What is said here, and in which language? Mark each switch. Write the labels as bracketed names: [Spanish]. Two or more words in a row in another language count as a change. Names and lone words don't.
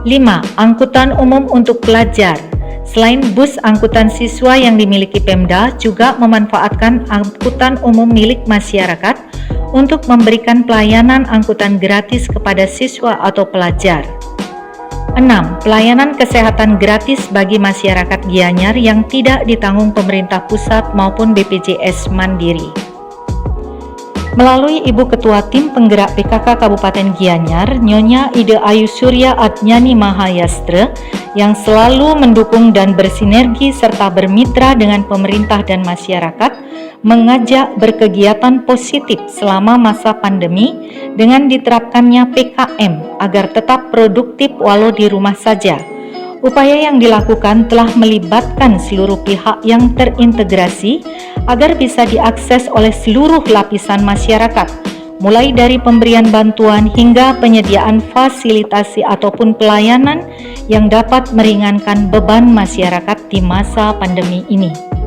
[Indonesian] Angkutan umum untuk pelajar. Selain bus angkutan siswa yang dimiliki Pemda, juga memanfaatkan angkutan umum milik masyarakat untuk memberikan pelayanan angkutan gratis kepada siswa atau pelajar. 6. Pelayanan kesehatan gratis bagi masyarakat Gianyar yang tidak ditanggung pemerintah pusat maupun BPJS Mandiri. Melalui Ibu Ketua Tim Penggerak PKK Kabupaten Gianyar, Nyonya Ide Ayu Surya Adnyani Mahayastra, yang selalu mendukung dan bersinergi serta bermitra dengan pemerintah dan masyarakat, mengajak berkegiatan positif selama masa pandemi dengan diterapkannya PKM agar tetap produktif walau di rumah saja. Upaya yang dilakukan telah melibatkan seluruh pihak yang terintegrasi agar bisa diakses oleh seluruh lapisan masyarakat, mulai dari pemberian bantuan hingga penyediaan fasilitasi ataupun pelayanan yang dapat meringankan beban masyarakat di masa pandemi ini.